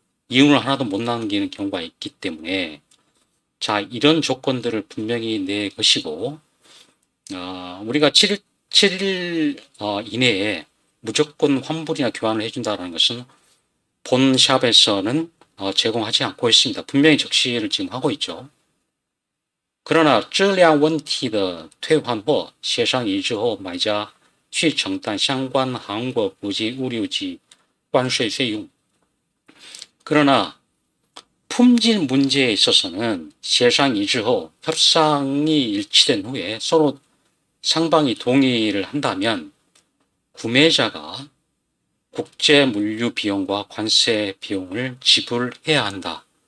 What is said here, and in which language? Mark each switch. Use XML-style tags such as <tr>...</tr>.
<ko>이윤을 하나도 못 남기는 경우가 있기 때문에 자 이런 조건들을 분명히 내 것이고 우리가 7일 이내에 무조건 환불이나 교환을 해준다는 것은 본 샵에서는 제공하지 않고 있습니다. 분명히 적시를 지금 하고 있죠.</ko> <zh>그러나 质量问题的退换货协商一致后买家去承担相关韩国国际物流及关税费用.</zh> <ko>그러나 품질 문제에 있어서는协商 이주 후 협상이 일치된 후에 서로 상방이 동의를 한다면 구매자가 국제 물류 비용과 관세 비용을 지불해야 한다.</ko>